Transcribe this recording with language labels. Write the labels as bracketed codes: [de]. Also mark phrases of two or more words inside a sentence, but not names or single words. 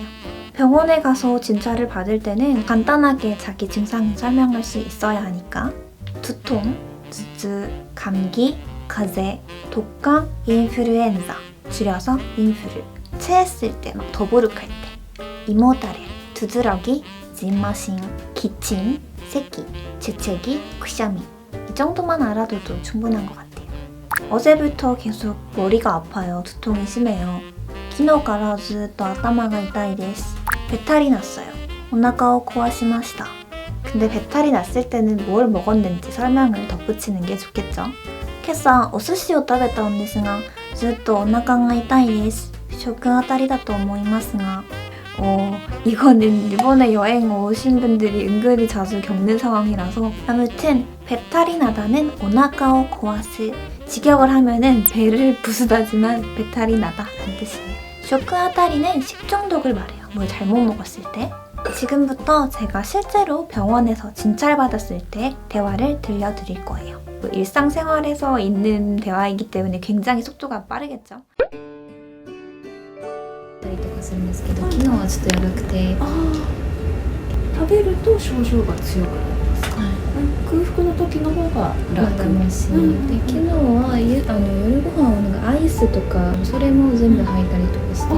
[ko] 병원에 가서 진찰을 받을 때는 간단하게 자기 증상을 설명할 수 있어야 하니까 두통, [ja] 頭痛, [ko] 감기, 가제, 독감, 인플루엔자, 줄여서 인플루. 체했을 때, 막 더부룩할 때. 이모다레, 두드러기, 진머신, 기침, 새끼, 재채기, 쿠샤미. 이 정도만 알아둬도 충분한 것 같아요. 어제부터 계속 머리가 아파요. 두통이 심해요. [ja] 昨日からずっと頭が痛いです. [ko] 배탈이 났어요. [ja] お腹を壊しました. [ko] 근데 배탈이 났을 때는 뭘 먹었는지 설명을 덧붙이는 게 좋겠죠. [ja] 今朝お寿司を食べたんですが、ずっとお腹が痛いです. 食あたりだと思いますが. [ko] 이거는 일본에 여행 오신 분들이 은근히 자주 겪는 상황이라서. 아무튼 배탈이 나다는 [ja] お腹を壊す. [ko] 직역을 하면은 배를 부수다지만 배탈이 나다 라는 뜻이에요. 쇼크아타리는 식중독을 말해요. 뭘 잘못 먹었을 때. 지금부터 제가 실제로 병원에서 진찰받았을 때 대화를 들려드릴 거예요. 일상생활에서 있는 대화이기 때문에 굉장히 속도가 빠르겠죠. [ja] たりとかするんですけど、昨日はちょっとやばくて、食べると症状が強くなりますか、空腹の時の方が楽もし、で昨日は夜ご飯をなんかアイスとかそれも全部吐いたりとかして、